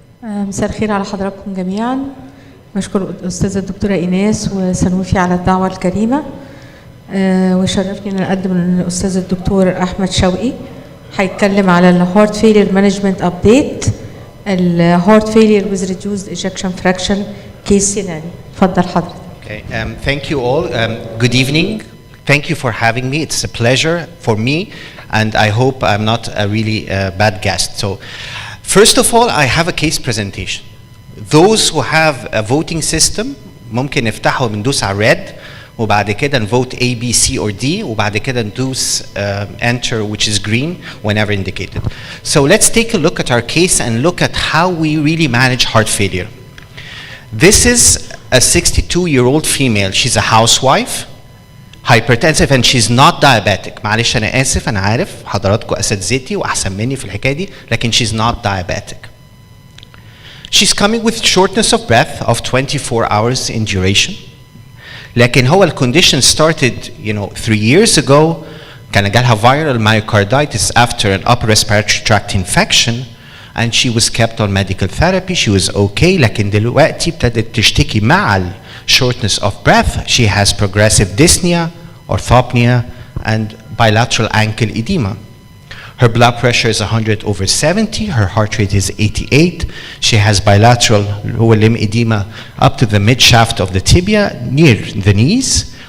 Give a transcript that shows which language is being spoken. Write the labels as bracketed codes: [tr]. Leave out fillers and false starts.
[ar] مساء الخير على حضراتكم جميعا. بشكر الأستاذة الدكتورة إيناس وسنوفي على الدعوة الكريمة، وشرفني أن أقدم الأستاذ الدكتور أحمد شوقي هيتكلم على الهارت فيلير مانجمنت أبديت الهارت فيلير [en] with reduced ejection fraction case scenario. [ar] اتفضل حضرتك. [en] Okay, thank you all. Good evening. Thank you for having me. It's a pleasure for me, and I hope I'm not a really bad guest. So, first of all, I have a case presentation. Those who have a voting system [ar] ممكن نفتحه بندوس على [en] red [ar] وبعد كده [en] نvote A, B, C or D [ar] وبعد كده ندوس [en] enter which is green whenever indicated. So let's take a look at our case and look at how we really manage heart failure. This is a 62-year-old female. She's a housewife, hypertensive, and she's not diabetic. [ar] معلش أنا آسف، أنا عارف حضراتكم أساتذتي وأحسن مني في الحكاية دي، لكن [en] she's not diabetic. She's coming with shortness of breath of 24 hours in duration. [ar] لكن هو ال [en] condition started 3 years ago. [ar] كان جالها [en] viral myocarditis after an upper respiratory tract infection, and she was kept on medical therapy. She was okay. [ar] لكن دلوقتي ابتدت تشتكي مع ال shortness of breath. [en] She has progressive dyspnea, orthopnea, and bilateral ankle edema. Her blood pressure is 100/70. Her heart rate is 88. She has bilateral lower limb edema up to the mid shaft of the tibia near the knees.